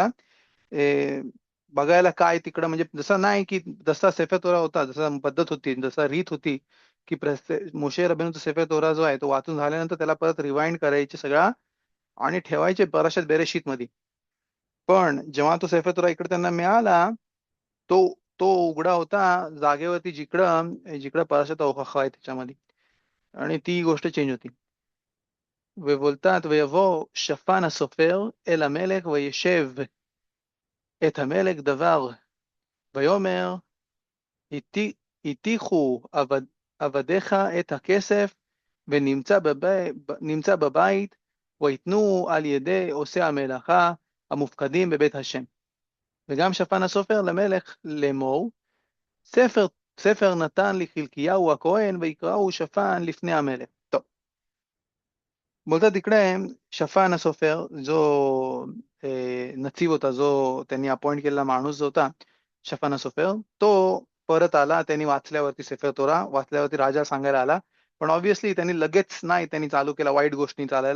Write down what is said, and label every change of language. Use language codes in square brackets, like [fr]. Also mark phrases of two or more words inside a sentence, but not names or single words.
[mr] बघायला काय तिकडं म्हणजे जसं नाही की जसा सेफर तोरा होता, जसा पद्धत होती, जसा रीत होती की मोशे रबेनूचा सेफर तोरा जो आहे तो वाचून झाल्यानंतर त्याला परत रिवाइंड करायचे सगळा आणि ठेवायचे पराशात बेरेशीत मध्ये. पण जेव्हा तो सेफर तोरा इकडे त्यांना मिळाला तो तो उघडा होता जागेवरती जिकडं जिकडं पराशात ओहाखा आहे त्याच्यामध्ये, आणि ती गोष्ट चेंज होती. [he] ובולטת ויבוא שפן הסופר אל המלך וישב את המלך דבר ויאמר הטיחו עבדיך את הכסף ונמצא בבית ויתנו על ידי עושי המלאכה המופקדים בבית השם. וגם שפן הסופר למלך לאמור ספר ספר נתן לחלקיהו הכהן ויקראו שפן לפני המלך. טוב, [mr] बोलतात तिकडे शफान הסופר, जो नचिब होता, जो त्यांनी अपॉइंट केलेला माणूस जो होता, शफान הסופר, तो परत आला. त्यांनी वाचल्यावरती सेफर तोरा वाचल्यावरती राजा सांगायला आला. पण ऑब्व्हियसली त्यांनी लगेच नाही त्यांनी चालू केला वाईट गोष्टी चालायला.